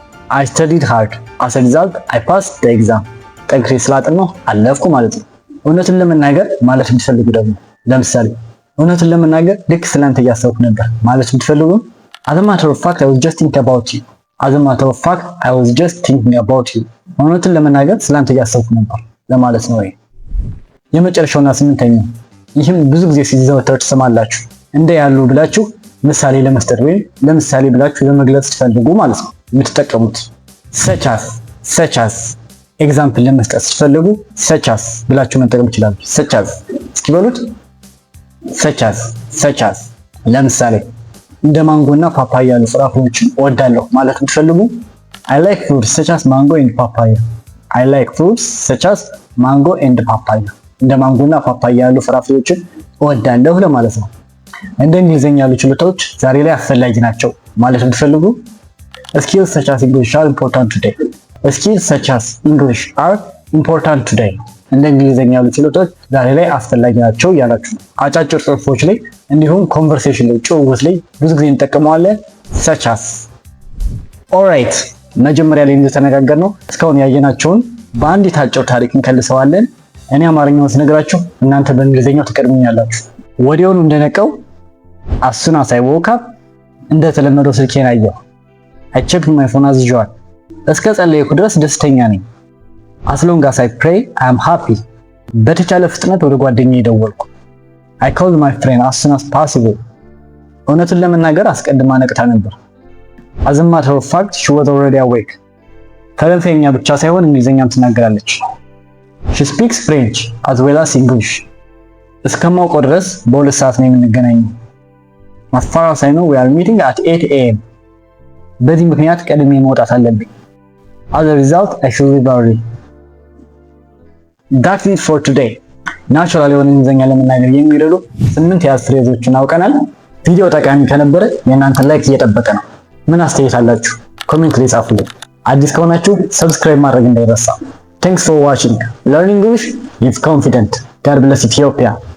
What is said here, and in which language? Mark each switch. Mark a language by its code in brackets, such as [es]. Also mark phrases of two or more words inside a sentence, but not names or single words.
[en] I studied hard as a result I passed the exam. [am] ጠንክሬ ስላጠናሁ አለፍኩ ማለት ነው። እውነቱን ለመናገር ማለት ብትፈልጉ ደግሞ ለምሳሌ እውነቱን ለመናገር ልክ ስላንተ እያሰብኩ ነበር ማለት ብትፈልጉ [en] as a matter of fact I was just thinking about you. as a matter of fact I was just thinking about you. [am] እውነቱን ለመናገር ስላንተ እያሰብኩ ነበር ለማለት ነው። የመጨረሻውና ስምንተኛው ይህም ብዙ ጊዜ ሲዘወተር ትሰማላችሁ። እንደ ያሉ ብላችሁ ምሳሌ ለመስጠት ወይም ለምሳሌ ብላችሁ ለመግለጽ ስትፈልጉ ማለት ነው የምትጠቀሙት [en] such as [am] ኤግዛምፕል ለመስጠት ስትፈልጉ [en] such as [am] ብላችሁ መጠቀም ይችላሉ። [en] such as [am] እስኪ በሉት [en] such as [am] ለምሳሌ እንደ ማንጎና ፓፓያ ያሉ ፍራፍሬዎችን እወዳለሁ ማለት ብትፈልጉ [en] I like fruits such as mango and papaya. I like fruits such as mango and papaya. [am] እንደ ማንጎና ፓፓያ ያሉ ፍራፍሬዎችን እወዳለሁ ለማለት ነው። እንደ እንግሊዘኛ ያሉ ችሎታዎች ዛሬ ላይ አስፈላጊ ናቸው ማለት ብትፈልጉ [en] Skills such as English are important today. Skills such as English are important today. [am] እንደ እንግሊዘኛ ያሉ ችሎታዎች ዛሬ ላይ አስፈላጊ ናቸው እያላችሁ ነው። አጫጭር ጽሑፎች ላይ እንዲሁም ኮንቨርሴሽን ላይ ጭውውት ላይ ብዙ ጊዜ እንጠቀመዋለን [en] such as። [am] ኦልራይት መጀመሪያ ላይ እንደተነጋገርነው እስካሁን ያየናቸውን በአንዲት አጭር ታሪክ እንከልሰዋለን። እኔ አማርኛውን ስነግራችሁ እናንተ በእንግሊዘኛው ትቀድሙኛላችሁ። ወዲያውኑ እንደነቀው [en] as soon as I woke up [am] እንደተለመደው ስልኬን አየሁ። [en] I checked my phone as usual [am] እስከ ጸለይኩ ድረስ ደስተኛ ነኝ። [en] As long as I pray, I am happy. [am] በተቻለ ፍጥነት ወደ ጓደኛዬ ደወልኩ። [en] I called my friend as soon as possible. [am] እውነቱን ለመናገር አስቀድማ ነቅታ ነበር። [en] As a matter of fact, she was already awake. [am] ፈረንሳይኛ ብቻ ሳይሆን እንግሊዘኛም ትናገራለች። [en] She speaks French as well as English. [am] እስከማውቀው ድረስ በሁለት ሰዓት ነው የምንገናኘው። [en] As far as I know, we are meeting at 8 AM. [am] በዚህ ምክንያት ቀድሜ መውጣት አለብኝ። [en] As a result, I should leave early. That's it for today. [am] ናቹራል የሆነ እንግሊዘኛ ለመናገር የሚረዱ 8 የያዝ ፍሬዞችን አውቀናል። ቪዲዮ ጠቃሚ ከነበረ የእናንተ ላይክ እየጠበቀ ነው። ምን አስተያየት አላችሁ? ኮሜንት ላይ ጻፉልኝ። አዲስ ከሆናችሁ ሰብስክራይብ ማድረግ እንዳይረሳ። [en] Thanks for watching. Learn English with confidence. God bless Ethiopia.